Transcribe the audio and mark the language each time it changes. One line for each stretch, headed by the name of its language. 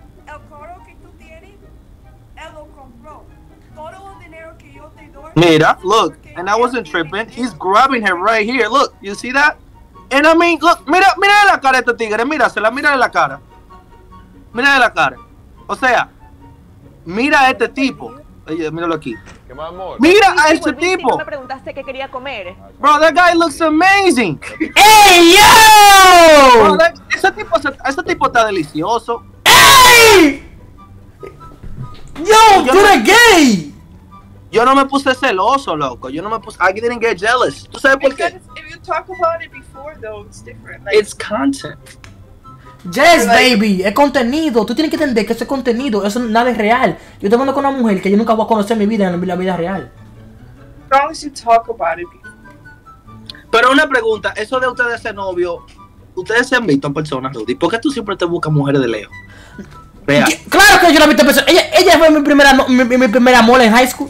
Spanish: El carro que tú tienes, él lo compró. Todo el dinero que yo te doy.
English: Mira, look, and I wasn't tripping. He's grabbing her right here. Look, you see that? And I mean, look,
Spanish: mira la cara de este tigre, mira la cara. Mira la cara. O sea, mira a este tipo. Oye, míralo aquí. Mira a este tipo. Me preguntaste qué quería comer.
English: Bro, that guy looks amazing. ¡Ey, Bro, yo!
Spanish: ese tipo está delicioso. ¡Ey! Yo, tú eres gay. Yo no me puse celoso, loco. Yo no me puse.
English: I didn't get jealous.
Spanish: ¿Tú sabes por qué?
English: Because if you talk about it before, though, it's different. Like, It's content. Yes, baby,
Spanish: es contenido. Tú tienes que entender que eso es contenido. Eso nada es real. Yo te mando con una mujer que yo nunca voy a conocer en mi vida, en la vida real.
English: as long as you talk about it before.
Spanish: Pero una pregunta, eso de ustedes ser novio, ustedes se han visto en persona, Rudy. ¿Por qué tú siempre te buscas mujeres de lejos?
English: Real.
Spanish: Claro que yo la he visto en persona. Ella fue mi primera amor en high school.